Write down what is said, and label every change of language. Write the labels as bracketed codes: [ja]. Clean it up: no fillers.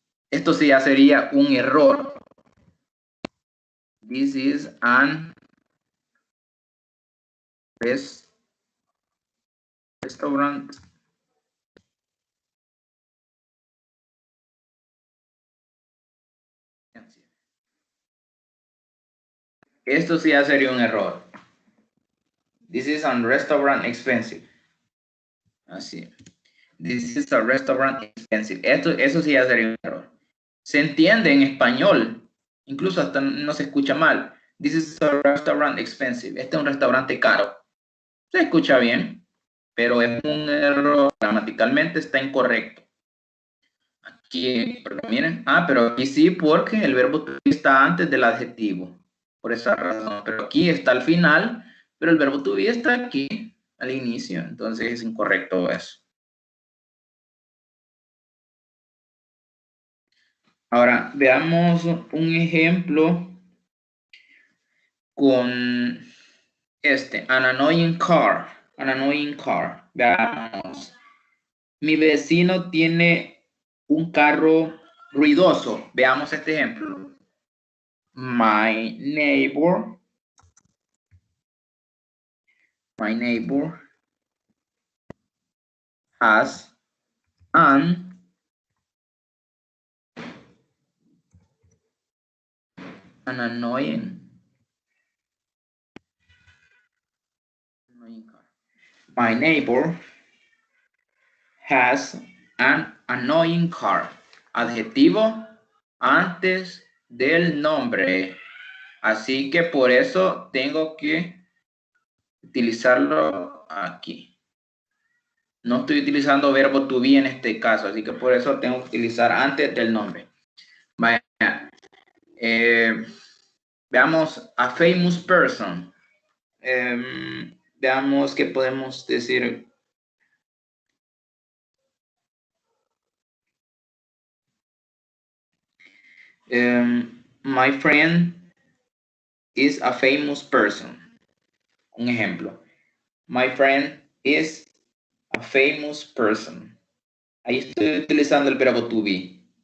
[es] Esto sí ya sería un error. [en] This is an restaurant. [es] Esto sí ya sería un error. [en] This is a restaurant expensive. Así. This is a restaurant expensive. [es] Eso sí ya sería un error. Se entiende en español. Incluso hasta no se escucha mal. [en] This is a restaurant expensive. [es] Este es un restaurante caro. Se escucha bien, pero es un error. Gramaticalmente está incorrecto. Aquí, porque miren, pero aquí sí, porque el verbo to be está antes del adjetivo, por esa razón, pero aquí está al final, pero el verbo to be está aquí, al inicio, entonces es incorrecto eso. Ahora, veamos un ejemplo con [en] an annoying car, [es] veamos. Mi vecino tiene un carro ruidoso. Veamos este ejemplo. [en] My neighbor has an annoying car. My neighbor has an annoying car. [es] Adjetivo antes del nombre. Así que por eso tengo que utilizarlo aquí. No estoy utilizando verbo to be en este caso, así que por eso tengo que utilizar antes del nombre. Vaya. Veamos [en] a famous person. [es] Veamos qué podemos decir. [en] My friend is a famous person. [es] Un ejemplo. [en] My friend is a famous person. [es] Ahí estoy utilizando el verbo to be.